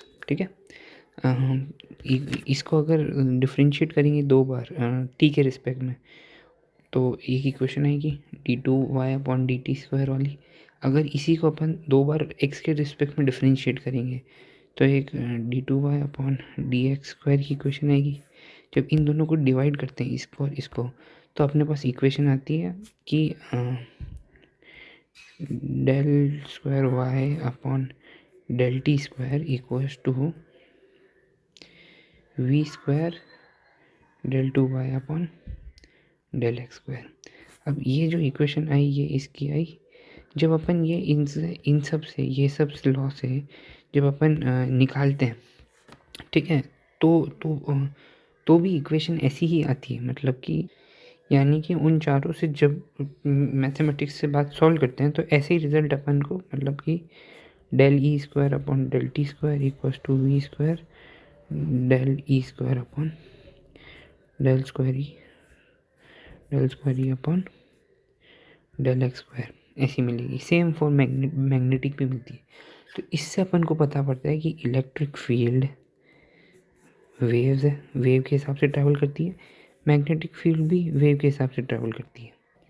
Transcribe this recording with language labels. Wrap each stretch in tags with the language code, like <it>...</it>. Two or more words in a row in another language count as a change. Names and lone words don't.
<hi>ठीक है, इसको अगर डिफ्रेंशिएट करेंगे दो बार t के रिस्पेक्ट में, तो एक इक्वेशन आएगी d2y/dt² वाली। अगर इसी को अपन दो बार x के रिस्पेक्ट में डिफ्रेंशिएट करेंगे तो एक d2y/dx² की इक्वेशन आएगी। जब इन दोनों को डिवाइड करते हैं इसको और इसको, तो अपने पास इक्वेशन आती है कि del²y/del t²</hi> <en>equals to</en> <hi>v² del2y/del x²। अब ये जो इक्वेशन आई ये इसकी आई, जब अपन ये इन सब से ये सब लॉ से जब अपन निकालते हैं, ठीक है, तो भी इक्वेशन ऐसी ही आती है। मतलब कि यानी कि उन चारों से जब मैथमेटिक्स से बात सॉल्व करते हैं तो ऐसे ही रिजल्ट अपन को, मतलब कि del E²/del t²</hi> <en>equals to</en> <hi>v² del E²/del2e/del x² ऐसी मिलेगी।</hi> <en>same for magnetic</en> <hi>भी मिलती है। तो इससे अपन को पता पड़ता है कि</hi> <en>electric field waves</en> <hi>है, वेव के हिसाब से ट्रैवल करती है,</hi> <en>magnetic field</en> <hi>भी वेव के हिसाब से ट्रैवल करती है।</hi>